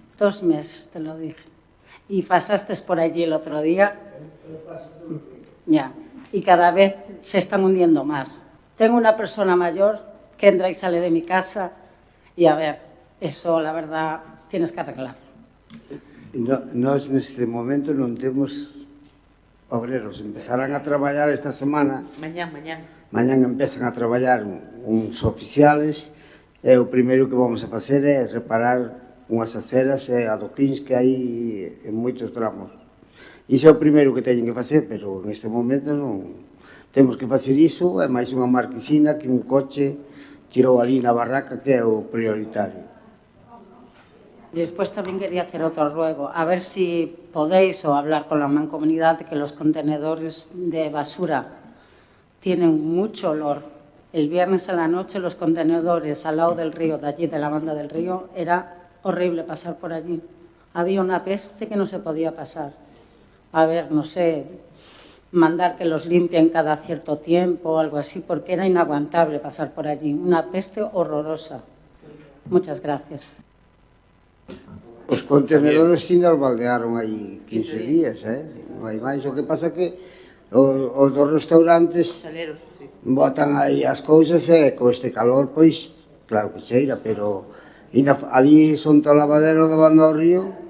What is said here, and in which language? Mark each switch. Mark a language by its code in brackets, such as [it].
[es] 2 meses, te lo dije. Y pasaste por allí el otro día. Ya. Y cada vez se están hundiendo más. Tengo una persona mayor que entra y sale de mi casa y, a ver, eso, la verdad, tienes que arreglarlo. [gl] Nós, neste momento, non temos obreros. Empezarán a traballar esta semana. Mañán. Mañán empezan a traballar uns oficiales. E o primeiro que vamos a facer é reparar unhas aceras e adoquins que hai en moitos tramos. Iso é o primeiro que teñen que facer, pero en este momento non temos que facer iso, é máis unha marquesina que un coche tirou ali na barraca, que é o prioritario. [es] Después también quería hacer otro ruego, a ver si podéis o hablar con la mancomunidad de que los contenedores de basura tienen mucho olor. El viernes a la noche los contenedores al lado del río, de allí de la banda del río, era horrible pasar por allí. Había una peste que no se podía pasar. A ver, no sé, mandar que los limpien cada cierto tiempo o algo así, porque era inaguantable pasar por allí. Una peste horrorosa. Muchas gracias. [gl] Os contenedores sin nos baldearon aí 15 días, non hai máis. O que pasa que os dos restaurantes botan aí as cousas e co este calor, pois, claro que cheira, pero ali son to lavadero do bando ao río.